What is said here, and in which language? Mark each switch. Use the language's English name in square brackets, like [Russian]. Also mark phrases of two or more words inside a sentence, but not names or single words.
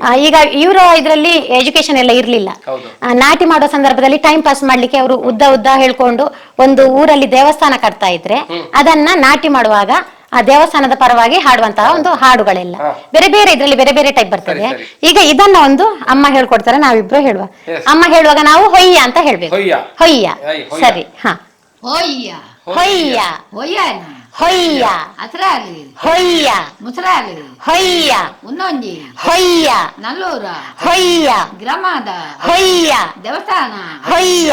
[Kannada] ಈಗ ಇವರ ಇದರಲ್ಲಿ ಎಜುಕೇಶನ್ ಎಲ್ಲ ಇರ್ಲಿಲ್ಲ. ನಾಟಿ ಮಾಡೋ ಸಂದರ್ಭದಲ್ಲಿ [English] time pass [Kannada] ಮಾಡ್ಲಿಕ್ಕೆ ಅವರು ಉದ್ದ ಉದ್ದ ಹೇಳ್ಕೊಂಡು ಒಂದು ಊರಲ್ಲಿ ದೇವಸ್ಥಾನ ಕಟ್ತಾ ಇದ್ರೆ ಅದನ್ನ ನಾಟಿ ಮಾಡುವಾಗ ಆ ದೇವಸ್ಥಾನದ ಪರವಾಗಿ ಹಾಡುವಂತಹ ಒಂದು ಹಾಡುಗಳೆಲ್ಲ ಬೇರೆ ಬೇರೆ ಇದ್ರಲ್ಲಿ ಬೇರೆ ಬೇರೆ ಟೈಪ್ ಬರ್ತದೆ. ಈಗ ಇದನ್ನ ಒಂದು ಅಮ್ಮ ಹೇಳ್ಕೊಡ್ತಾರೆ, ನಾವಿಬ್ರು ಹೇಳುವ. ಅಮ್ಮ ಹೇಳುವಾಗ ನಾವು ಹೊಯ್ಯ ಅಂತ ಹೇಳ್ಬೇಕು. ಹೊಯ್ಯ. ಸರಿ. ಹಾ. [Tulu] ಹೊಯ್ಯ ಹೊಯ್ಯ ಹೊಯ್ಯನ ಹೊಯ್ಯ ಅತರಾಲಿ ಹೊಯ್ಯ ಮುತರಾಲಿ ಹೊಯ್ಯ ಉನ್ನೊಂಜಿ ಹೊಯ್ಯ ನಲ್ಲೂರ ಹೊಯ್ಯ ಗ್ರಾಮದ ಹೊಯ್ಯ ದೇವಸ್ಥಾನ ಹೊಯ್ಯ